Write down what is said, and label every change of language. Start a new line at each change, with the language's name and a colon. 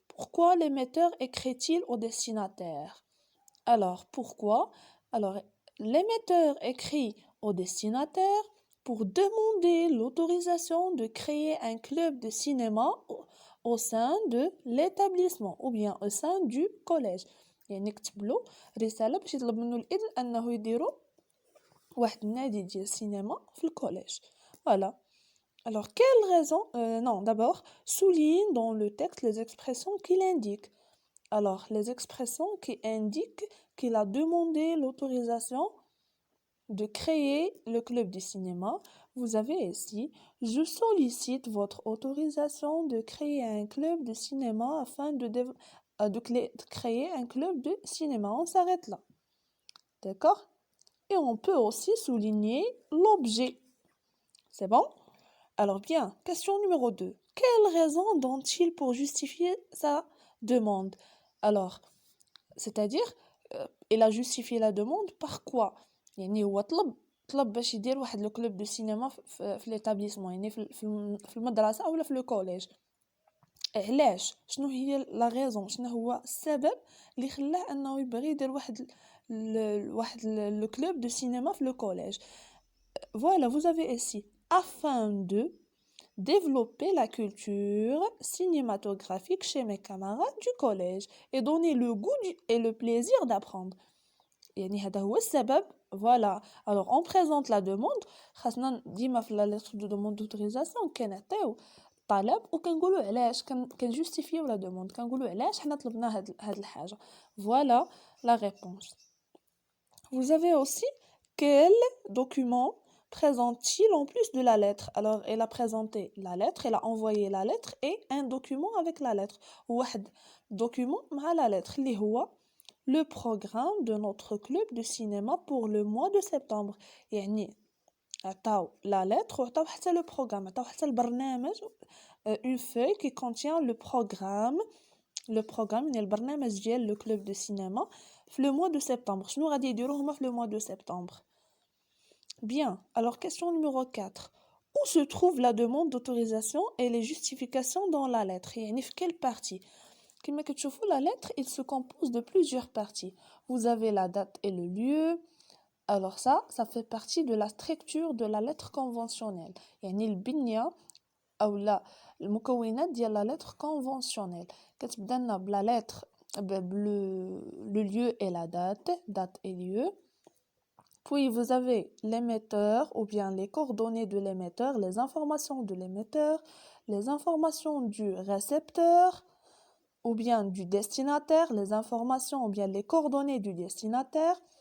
French: Pourquoi l'émetteur écrit-il au destinataire? Alors, pourquoi? Alors, l'émetteur écrit au destinataire pour demander l'autorisation de créer un club de cinéma au sein de l'établissement ou bien au sein du collège.
Arabic: يعني نكتب له رسالة باش يطلب منه الإذن أنه يديروا واحد النادي ديال السينما في الكوليج.
French: Voilà. Alors, quelle raison? Non, d'abord, souligne dans le texte les expressions qu'il indique. Alors, les expressions qui indiquent qu'il a demandé l'autorisation de créer le club du cinéma. Vous avez ici, je sollicite votre autorisation de créer un club de cinéma afin de créer un club de cinéma. On s'arrête là. D'accord? Et on peut aussi souligner l'objet. C'est bon? Alors bien, question numéro 2. Quelle raison donne-t-il pour justifier sa demande? Alors, c'est-à-dire, il a justifié la demande par quoi؟
Arabic: يعني هو طلب باش يدير واحد لو كلوب دو سينما في l'établissement يعني في المدرسة أو في لو كوليج. علاش؟ شنو هي لا غيزون؟ شنو هو السبب اللي خلاه انه يبغي يدير واحد لو كلوب دو سينما في لو كوليج؟
French: Voilà, vous avez ici afin de développer la culture cinématographique chez mes camarades du collège et donner le goût et le plaisir d'apprendre.
Arabic: يعني هذا هو السبب. Voilà.
French: Alors on présente la demande.
Arabic: خاصنا ديما في
French: la lettre de demande d'autorisation
Arabic: كنعطيو طلب وكنقولوا علاش كنجوستيفيو لا دوموند كنقولوا علاش حنا طلبنا هاد الحاجه.
French: Voilà la réponse. Vous avez aussi quel document présente-t-il en plus de la lettre? Alors, elle a présenté la lettre, elle a envoyé la lettre et un document avec la lettre. واحد document مع la lettre
Arabic: اللي هو
French: le programme de notre club de cinéma pour le mois de septembre. يعني عطاو la lettre وعطاو حتى le programme عطاو حتى البرنامج une feuille qui contient le programme
Arabic: يعني البرنامج ديال
French: le club de cinéma في le mois de septembre.
Arabic: شنو غادي يديروا هما في
French: le mois de septembre? Bien, alors question numéro 4. Où se trouve la demande d'autorisation et les justifications dans la lettre?
Arabic: يعني في
French: quelle partie? Comme
Arabic: كتشوفوا
French: la lettre, il se compose de plusieurs parties. Vous avez la date et le lieu. Alors ça fait partie de la structure de la lettre conventionnelle.
Arabic: يعني البنية أو لا المكونات ديال
French: la lettre conventionnelle.
Arabic: كتبدا لنا بلا
French: lettre le lieu et la date et lieu. Puis vous avez l'émetteur ou bien les coordonnées de l'émetteur, les informations de l'émetteur, les informations du récepteur ou bien du destinataire, les informations ou bien les coordonnées du destinataire.